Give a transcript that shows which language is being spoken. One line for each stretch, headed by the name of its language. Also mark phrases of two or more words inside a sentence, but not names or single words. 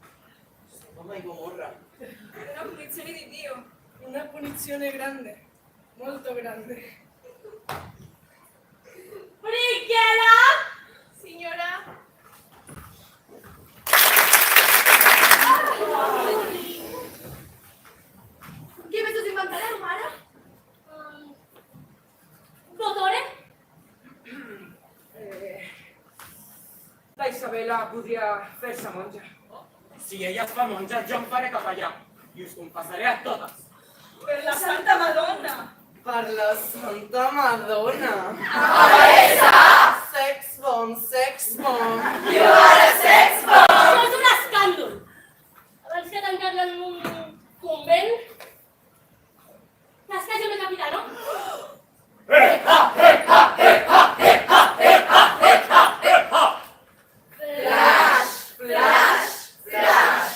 Italian: Una punizione di Dio, una punizione grande. Molto grande. Brinquedo! Signora?
Catalan: Què més us inventareu, mare?
Italian: Dottore?
Catalan: La Isabela podria fer-se monja. Si ella es fa monja, jo em faré capellà i us confessaré a totes.
Italian: Per la Santa Madonna! Per la Santa Madonna!
Catalan: Abadessa!
English: Sex bomb, sex bomb! You are a sex bomb!
Catalan: Això és un escàndol! Abans que tancar-la en un convent, n'estàs jo capità, no?
English: Flash, flash, flash!